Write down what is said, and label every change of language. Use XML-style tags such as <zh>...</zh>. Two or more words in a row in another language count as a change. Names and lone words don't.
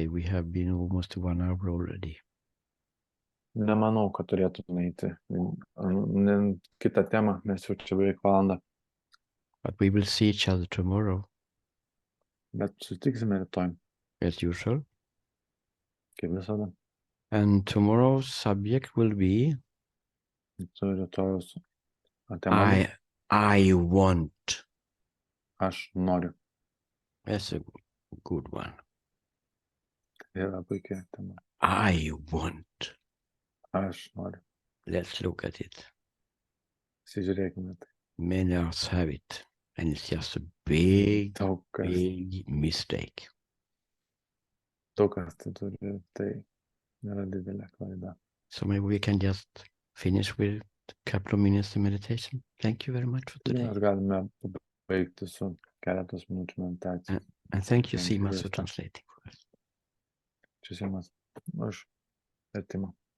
<en>We have been almost 1 hour already.</en> <lt>Nemanau, kad turėtume eiti kitą temą, mes jau čia beveik valandą,</lt> <en>But we will see each other tomorrow,</en> <lt>bet sutiksime rytoj,</lt> <en>as usual.</en> <lt>kaip visada.</lt> <en>And tomorrow's subject will be</en> <lt>Su rytojus tema</lt> <en>I want.</en> <lt>aš noriu.</lt> <en>That's a good one.</en> <lt>Tai yra puikia tema.</lt> <en>I want.</en> <lt>Aš noriu.</lt> <en>Let's look at it.</en> <lt>Pasižiūrėkime tai.</lt> <en>Many of us have it, and it's just a big,</en> <lt>Daug kas</lt> <en>big mistake.</en> <lt>tai turi, tai nėra didelė klaida.</lt> <en>So maybe we can just finish with a couple of minutes of meditation. Thank you very much for today.</en> <lt>Mes galime baigti su keletos minučių meditacijos.</lt> <en>And thank you, Thank you, Simas, for Krista. translating for us.</en> <lt>Čia Simas už vertimą.</lt>